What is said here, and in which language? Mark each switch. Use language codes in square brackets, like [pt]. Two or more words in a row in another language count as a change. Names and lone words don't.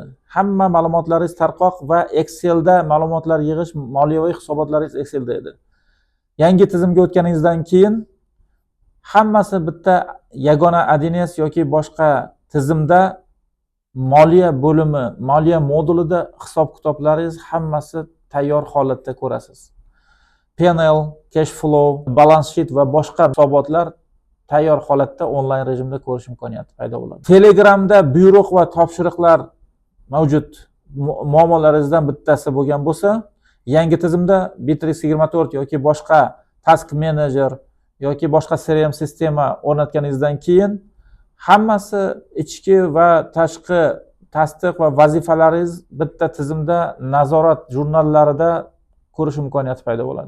[uz] Hamma ma'lumotlaringiz tarqoq va Excelda ma'lumotlar yig'ish, moliyaviy hisobotlaringiz Excelda edi. Yangi tizimga o'tganingizdan keyin hammasi bitta yagona ADNS yoki boshqa tizimda moliya bo'limi, moliya modulida hisob-kitoblaringiz hammasi tayyor holatda ko'rasiz. [en] P&L, cash flow, balance sheet [uz] va boshqa hisobotlar tayyor holatda onlayn rejimda ko'rish imkoniyati paydo bo'ladi. Telegramda buyruq va topshiriqlar mavjud. Muammolaringizdan bittasi bo'lgan bo'lsa, yangi tizimda Bittrex 24 yoki boshqa [en] task manager [uz] yoki boshqa CRM sistema o'rnatganingizdan keyin hammasi ichki va tashqi tasdiq va vazifalaringiz bitta tizimda nazorat jurnallarida ko'rish imkoniyati paydo bo'ladi.